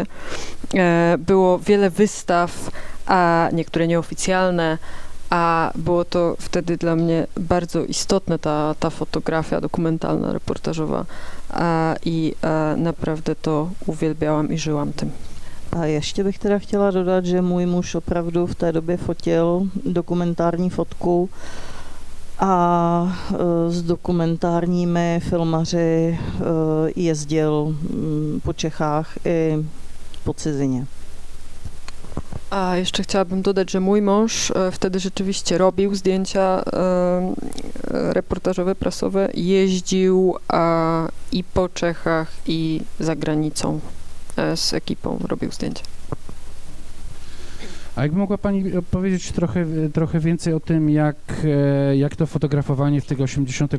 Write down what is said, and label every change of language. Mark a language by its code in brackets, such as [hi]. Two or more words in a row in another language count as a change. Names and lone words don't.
[pl] Było wiele wystaw, a niektóre nieoficjalne, a było to wtedy dla mnie bardzo istotne, ta fotografia dokumentalna, reportażowa i naprawdę to uwielbiałam i żyłam tym. [cs] A ještě bych teda chtěla dodat, že můj muž opravdu v té době fotil dokumentární fotku a s dokumentárními filmaři jezdil po Čechách i po cizině. [pl] A jeszcze chciałabym dodać, że mój mąż wtedy rzeczywiście robił zdjęcia reportażowe, prasowe, jeździł i po Czechach, i za granicą z ekipą robił zdjęcia. A jakby mogła Pani powiedzieć trochę więcej o tym, jak to fotografowanie w tych 80.